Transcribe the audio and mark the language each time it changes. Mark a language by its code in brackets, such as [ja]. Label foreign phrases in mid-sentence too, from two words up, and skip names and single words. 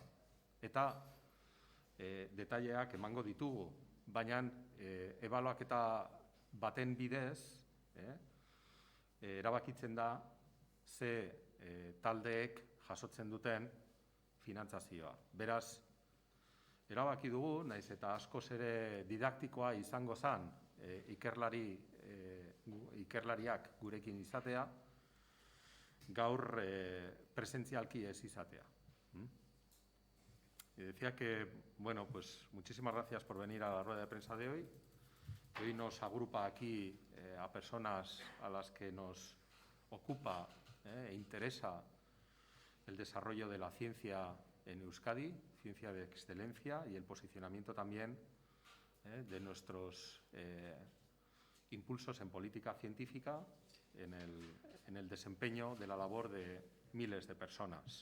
[eu] Eta detaileak emango ditugu, baina ebaluaketa baten bidez erabakitzen da ze taldeek jasotzen duten finantzazioa. Beraz, erabaki dugu, naiz eta askoz ere didaktikoa izango zen ikerlariak gurekin izatea, gaur presentzialki ez izatea. [es] Y decía que, bueno, pues muchísimas gracias por venir a la rueda de prensa de hoy. Hoy nos agrupa aquí a personas a las que nos ocupa e interesa el desarrollo de la ciencia en Euskadi, ciencia de excelencia, y el posicionamiento también de nuestros impulsos en política científica en el desempeño de la labor de miles de personas.